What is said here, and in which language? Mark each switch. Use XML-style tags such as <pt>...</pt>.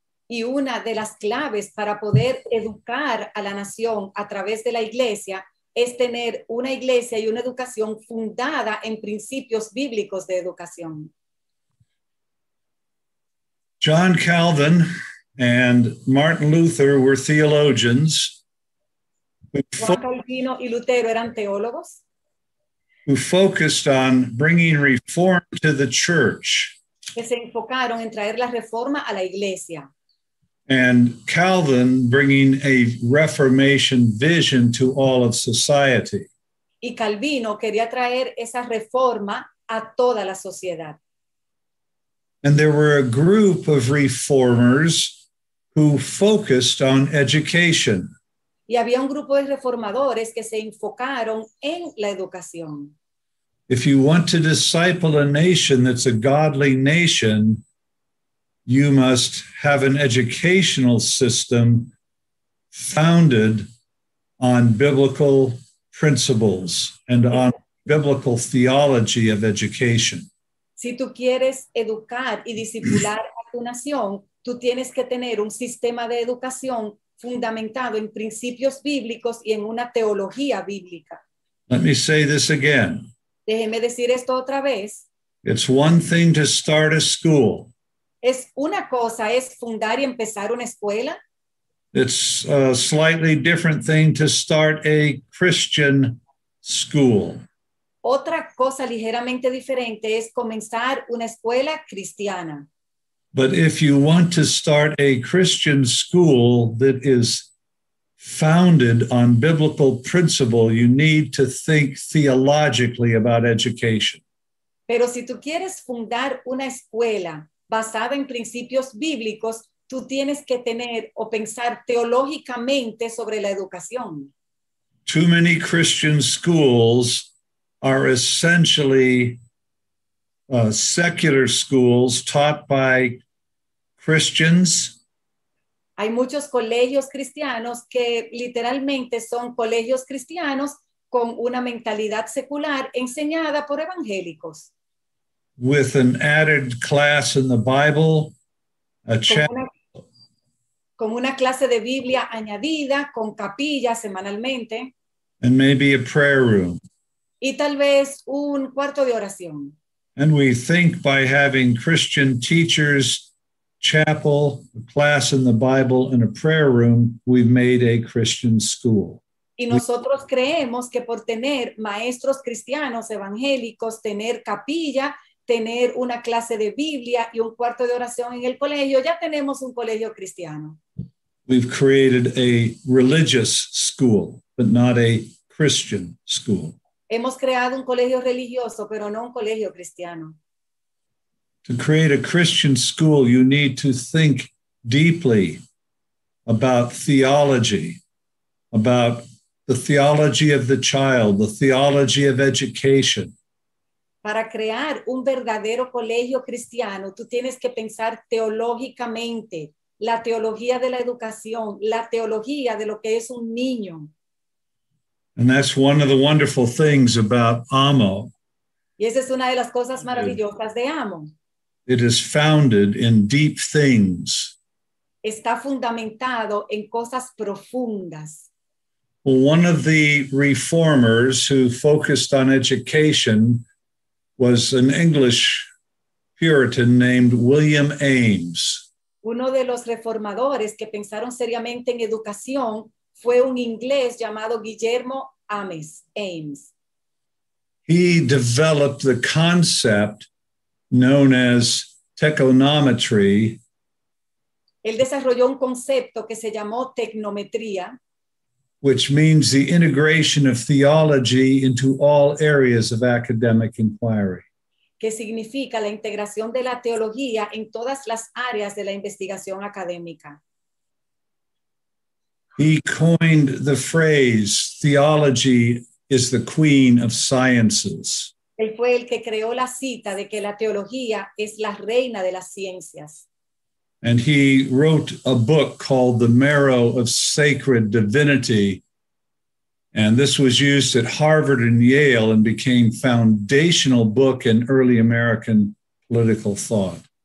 <es>Y una de las claves para poder educar a la nación a través de la iglesia es tener una iglesia y una educación fundada en principios bíblicos de educación.</es> <en>John Calvin and Martin Luther were theologians</en> <es>Juan Calvino y Lutero eran teólogos</es> <en>who focused on bringing reform to the church.</en> <es>que se enfocaron en traer la reforma a la iglesia.</es> <en>And Calvin bringing a Reformation vision to all of society.</en> <es>Y Calvino quería traer esa reforma a toda la sociedad.</es> <en>And there were a group of reformers who focused on education.</en> <es>Y había un grupo de reformadores que se enfocaron en la educación.</es> <en>If you want to disciple a nation that's a godly nation, you must have an educational system founded on biblical principles and on biblical theology of education.</en> <es>Si tú quieres educar y discipular a tu nación, tú tienes que tener un sistema de educación fundamentado en principios bíblicos y en una teología bíblica.</es> <en>Let me say this again.</en> <es>Déjeme decir esto otra vez.</es> <en>It's one thing to start a school.</en> <es>Es una cosa es fundar y empezar una escuela.</es> <en>It's a slightly different thing to start a Christian school.</en> <es>Otra cosa ligeramente diferente es comenzar una escuela cristiana.</es> <en>But if you want to start a Christian school that is founded on biblical principle, you need to think theologically about education.</en> <es>Pero si tú quieres fundar una escuela basada en principios bíblicos, tú tienes que tener o pensar teológicamente sobre la educación.</es> <en>Too many Christian schools are essentially secular schools taught by Christians.</en> <es>Hay muchos colegios cristianos que literalmente son colegios cristianos con una mentalidad secular enseñada por evangélicos.</es> <en>With an added class in the Bible, a chapter.</en> <es>Con una clase de Biblia añadida, con capilla semanalmente.</es> <en>And maybe a prayer room.</en> <es>Y tal vez un cuarto de oración.</es> <en>And we think by having Christian teachers, chapel, a class in the Bible, and a prayer room, we've made a Christian school.</en> <es>Y nosotros creemos que por tener maestros cristianos evangélicos, tener capilla, tener una clase de Biblia y un cuarto de oración en el colegio, ya tenemos un colegio cristiano.</es> <en>We've created a religious school, but not a Christian school.</en> <es>Hemos creado un colegio religioso, pero no un colegio cristiano.</es> <en>To create a Christian school, you need to think deeply about theology, about the theology of the child, the theology of education.</en> <es>Para crear un verdadero colegio cristiano, tú tienes que pensar teológicamente, la teología de la educación, la teología de lo que es un niño.</es> <en>And that's one of the wonderful things about AMO,</en> <es>Y esa es una de las cosas maravillosas de Amo.</es> <en>It is founded in deep things.</en> <es>Está fundamentado en cosas profundas.</es> <en>Well, one of the reformers who focused on education was an English Puritan named William Ames.</en> <es>Uno de los reformadores que pensaron seriamente en educación fue un inglés llamado Guillermo Ames.</es> <en>He developed the concept known as techonometry,</en> <es>Él desarrolló un concepto que se llamó tecnometría,</es> <en>which means the integration of theology into all areas of academic inquiry.</en> <es>que significa la integración de la teología en todas las áreas de la investigación académica.</es> <en>He coined the phrase, theology is the queen of sciences.</en> <es>Él fue el que creó la cita de que la teología es la reina de las ciencias.</es> <en>And he wrote a book called The Marrow of Sacred Divinity. And this was used at Harvard and Yale and became foundational book in early American political thought.</en>